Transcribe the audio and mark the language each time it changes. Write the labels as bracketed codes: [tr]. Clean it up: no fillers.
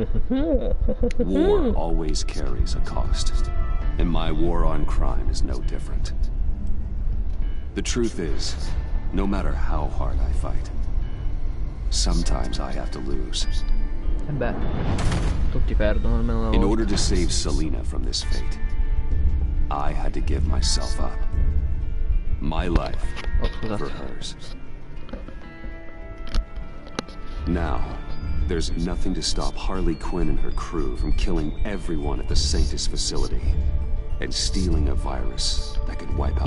[en] War always carries a cost, and my war on crime is no different. The truth is, no matter how hard I fight, sometimes I have to lose. [it] E beh, tutti perdono almeno una volta. [en] In order to save Selina from this fate, I had to give myself up. My life for hers. Now, there's nothing to stop Harley Quinn and her crew from killing everyone at the Sanctus facility and stealing a virus that could wipe out